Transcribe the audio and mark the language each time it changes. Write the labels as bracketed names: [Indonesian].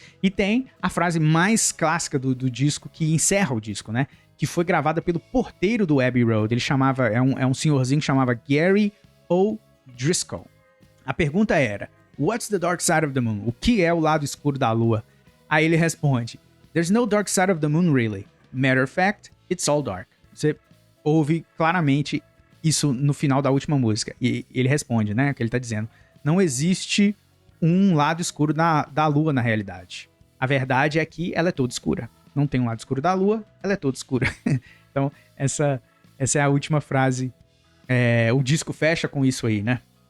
[Portuguese] E tem a frase mais clássica do disco, que encerra o disco, né? Que foi gravada pelo porteiro do Abbey Road. Ele chamava, é um senhorzinho que chamava Gary O'Driscoll. A pergunta era: [English] What's the dark side of the moon? [Portuguese] O que é o lado escuro da lua? Aí ele responde: [English] There's no dark side of the moon, really. Matter of fact, it's all dark. [Portuguese] Você ouve claramente isso no final da última música. E ele responde, né? O que ele tá dizendo: não existe um lado escuro da lua na realidade. A verdade é que ela é toda escura. Não tem um lado escuro da lua, ela é toda escura. Então, essa é a última frase. O disco fecha com isso aí, né?